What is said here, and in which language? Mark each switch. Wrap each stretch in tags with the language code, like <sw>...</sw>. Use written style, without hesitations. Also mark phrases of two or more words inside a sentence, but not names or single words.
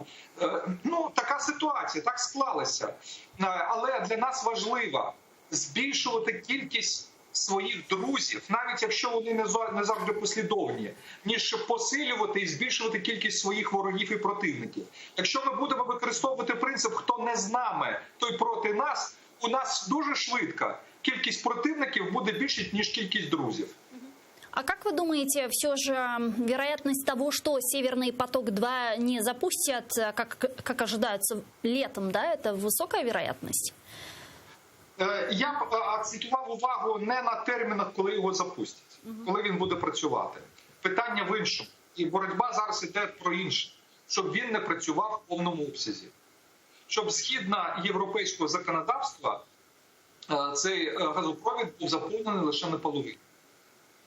<uk>Ну, така ситуація, так склалася. Але для нас важливо збільшувати кількість своїх друзів, навіть якщо вони не завжди послідовні, ніж посилювати і збільшувати кількість своїх ворогів і противників. Якщо ми будемо використовувати принцип «хто не з нами, той проти нас», у нас дуже швидко кількість противників буде більше, ніж кількість друзів.</uk> <ru>А как вы думаете, все же вероятность того, что Северный поток-2 не запустят, как ожидается, летом, да, это высокая вероятность?</ru> <uk>Я б акцентував увагу не на термінах, коли його запустять, коли він буде працювати. Питання в іншому. І боротьба зараз йде про інше. Щоб він не працював в повному обсязі. Щоб згідно європейського законодавства цей газопровід був заповнений лише наполовину.</uk>